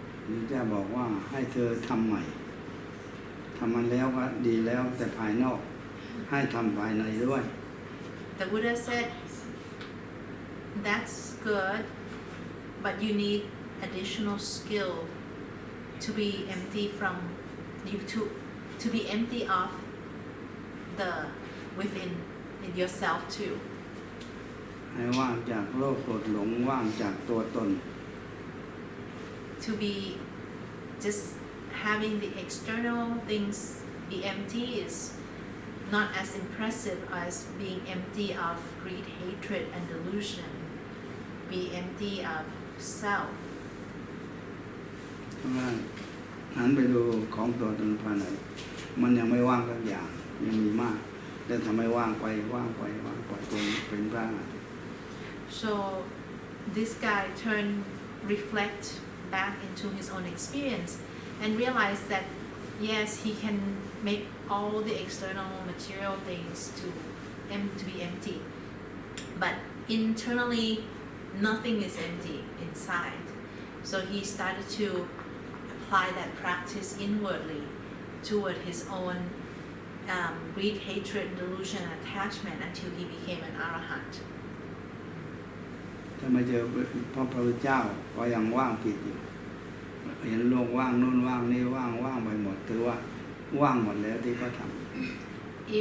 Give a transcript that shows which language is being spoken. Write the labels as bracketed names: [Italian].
[Thai] นี่จะบอกว่าให้เธอทำใหม่ทำมันแล้วก็ดีแล้วแต่ภายนอกให้ทำภายในด้วย [English] The Buddha said, "That's good, but you need additional skill to be empty from you to be empty of the within in yourself too. [Thai] ให้ว่างจากโลภโกรธหลงว่างจากตัวตน [English] To be just having the external things be empty is not as impressive as being empty of greed, hatred, and delusion. Be empty of self." [Thai] เพราะว่าหันไปดูของตัวตนภายในมันยังไม่ว่างสักอย่างยังมีมากแต่ทำให้ว่างไปว่างไปว่างไปตรงเป็นพระ [English] So this guy reflect back into his own experience and realize that yes, he can make all the external material things to be empty, but internally nothing is empty inside. So he started to apply that practice inwardly toward his own greed, hatred, delusion, and attachment until he became an arahant. [Thai] ถ้ามาเจอพระพุทธเจ้าก็ยังว่างผิดอยู่เห็นโลกว่างนู่นว่างนี่ว่างไปหมดถือว่าว่างหมดแล้วที่เขาทำ